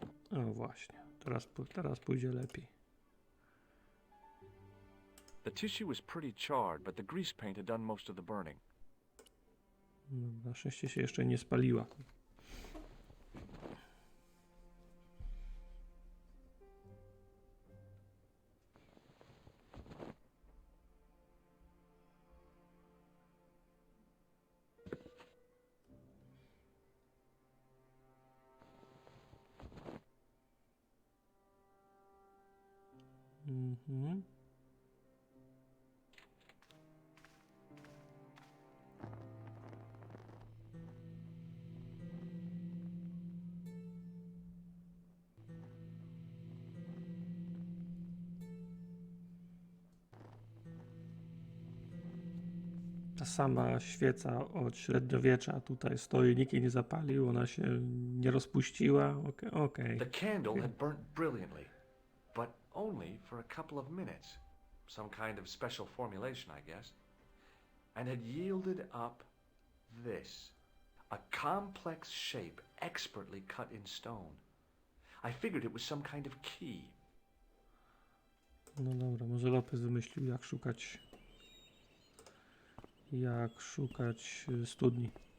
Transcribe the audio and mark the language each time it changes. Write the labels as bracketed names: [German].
[Polish] O właśnie, teraz pójdzie lepiej. [English] The tissue was pretty charred, but the grease paint had done most of the burning. [Polish] Na szczęście się jeszcze nie spaliła. Mhm. Ta sama świeca od średniowiecza tutaj stoi, nikt jej nie zapalił, ona się nie rozpuściła. Okej. [English] The candle had burnt brilliantly, but only for a couple of minutes. Some kind of special formulation, I guess. And had yielded up this. A complex shape expertly cut in stone. I figured it was some kind of key. [Polish] No dobra, może Lopez wymyślił, jak szukać studni.